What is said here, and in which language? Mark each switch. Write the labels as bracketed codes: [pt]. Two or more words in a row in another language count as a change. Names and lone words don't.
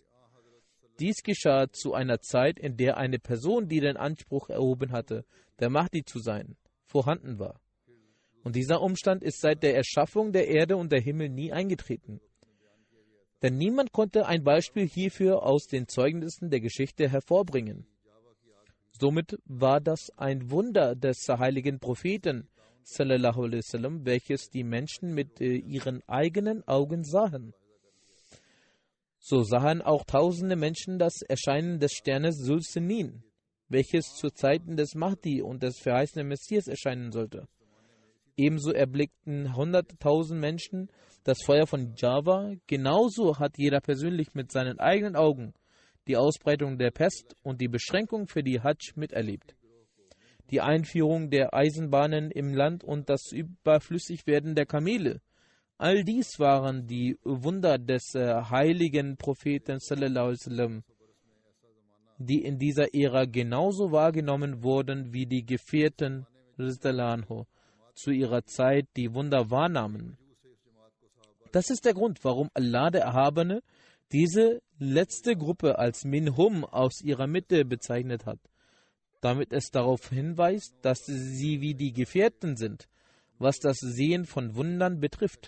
[de] Dies geschah zu einer Zeit, in der eine Person, die den Anspruch erhoben hatte, der Mahdi zu sein, vorhanden war. Und dieser Umstand ist seit der Erschaffung der Erde und der Himmel nie eingetreten. Denn niemand konnte ein Beispiel hierfür aus den Zeugnissen der Geschichte hervorbringen. Somit war das ein Wunder des heiligen Propheten, [ar] صلى الله عليه وسلم, [de] welches die Menschen mit ihren eigenen Augen sahen. So sahen auch tausende Menschen das Erscheinen des Sternes Sul-Sinin, welches zu Zeiten des Mahdi und des verheißenen Messias erscheinen sollte. Ebenso erblickten 100.000 Menschen das Feuer von Java. Genauso hat jeder persönlich mit seinen eigenen Augen die Ausbreitung der Pest und die Beschränkung für die Hajj miterlebt. Die Einführung der Eisenbahnen im Land und das Überflüssigwerden der Kamele. All dies waren die Wunder des heiligen Propheten [ar] صلى الله عليه وسلم, [de] die in dieser Ära genauso wahrgenommen wurden wie die Gefährten zu ihrer Zeit die Wunder wahrnahmen. Das ist der Grund, warum Allah der Erhabene diese letzte Gruppe als Minhum aus ihrer Mitte bezeichnet hat, damit es darauf hinweist, dass sie wie die Gefährten sind, was das Sehen von Wundern betrifft.